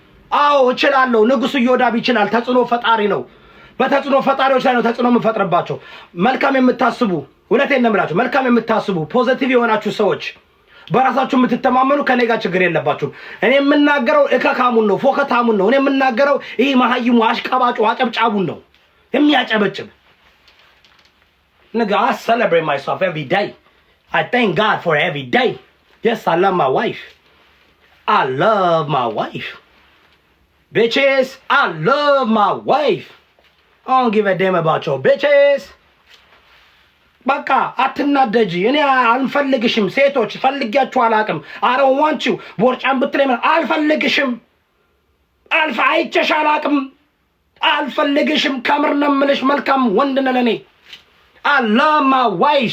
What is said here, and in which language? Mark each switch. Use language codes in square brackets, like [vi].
[am] አዎ እችላለሁ። ንጉሱ ኢዮዳብ ይችላል። ተጽዕኖ ፈጣሪ ነው። በተጽዕኖ ፈጣሪዎች ላይ ነው ተጽዕኖ የምፈጥርባቸው። መልካም የምታስቡ እውነቴን ነው የምላችሁ። መልካም የምታስቡ ፖዚቲቭ የሆናችሁ ሰዎች በራሳችሁ የምትተማመኑ ከኔ ጋር ችግር የለባችሁም። እኔ የምናገረው እከካሙን ነው፣ ፎከታሙን ነው። እኔ የምናገረው ይሄ መሀይሙ አሽቃባጩ አጨብጫቡን ነው የሚያጨበጭብ። [en] Nigga, I celebrate myself every day. I thank God for every day. Yes, I love my wife. I love my wife. Bitches, I love my wife. I don't give a damn about your bitches. [am] በቃ አትናደጂ። እኔ አልፈልግሽም። ሴቶች ፈልጊያችሁ አላቅም። [en] I don't want you. [am] ቦርጫን ብትለኝ አልፈልግሽም። አይቼሽ አላቅም። አልፈልግሽም። ከምር ነው የምልሽ። መልካም ወንድ ነህ ለኔ። [en] I love my wife.